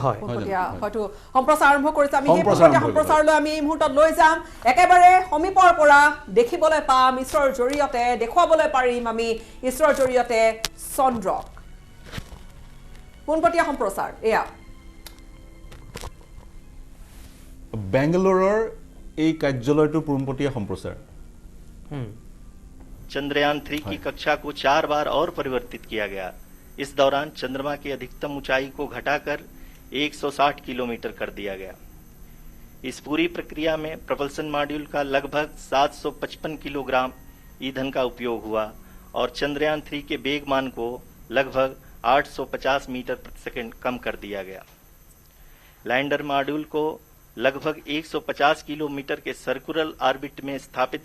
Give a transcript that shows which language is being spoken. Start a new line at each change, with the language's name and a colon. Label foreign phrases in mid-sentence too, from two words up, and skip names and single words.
Assamese: হয়তো সম্প্ৰচাৰ আৰম্ভ কৰিছে আমি সেই সম্প্ৰচাৰলৈ আমি এই মুহূৰ্তত লৈ যাম একেবাৰে সমীপৰ পৰা দেখিবলৈ পাম ইছৰোৰ জৰিয়তে দেখুৱাবলৈ পাৰিম আমি ইছৰোৰ জৰিয়তে চন্দ্ৰক পোনপটীয়া সম্প্ৰচাৰ এয়া বেংগালোৰৰ এই কাৰ্যালয়টোৰ পোনপটীয়া সম্প্ৰচাৰ
Hindi: चंद्रयान 3 की कक्षा को 4 बार और परिवर्तित किया गया इस दौरान चंद्रमा की अधिकतम ऊंचाई को घटाकर 160 किलोमीटर कर दिया गया इस पूरी प्रक्रिया में
English: propulsion module
Hindi: का लगभग 755 किलोग्राम ईंधन का उपयोग हुआ और चंद्रयान 3 के वेग मान को लगभग 850 मीटर प्रति सेकंड कम कर दिया गया लैंडर मॉड्यूल को लगभग 150 किलोमीटर के
English: circular orbit
Hindi: में स्थापित